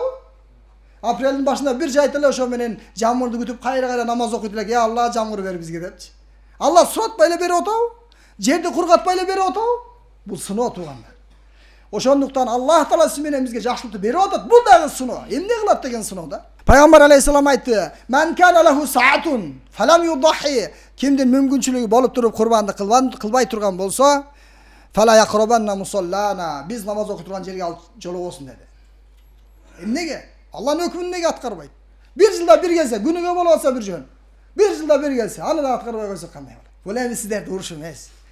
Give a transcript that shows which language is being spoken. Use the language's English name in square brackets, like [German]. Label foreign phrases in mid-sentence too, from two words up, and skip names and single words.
[Kyrgyz] Апрелдин башында бир жайт эле ошо менен жамырды күтүп кайра намаз окуйт элек. "Я Алла, жамыр бер бизге" депчи. Алла суратпай эле берип атабы? Жерди кургатпай эле берип атабы? Бул сыноо тугандар. Ошондуктан Аллах таала сиз менен бизге жакшылыкты берип атат. Бул дагы сыноо. Эмне кылат деген сыноо да. Пайгамбар алейхиссалам айтты: [Arabic] "من كان له سعة فلم يضح." [Kyrgyz] Кимдин мүмкүнчүлүгү болуп туруп курбандык кылбай турган болсо, [Arabic] "فلا يقربن مصلانا." [Kyrgyz] Биз намаз окуп турган жерге алып жолобосун деди. Эмнеге? Алланын өкүмүн неге аткарбайт? Бир жылда бир келсе, күнүгө болуп атса бир жөн. Бир жылда бир келсе, аны да аткарбай койсок кандай болот? Бул эми сиздерди уруш эмес.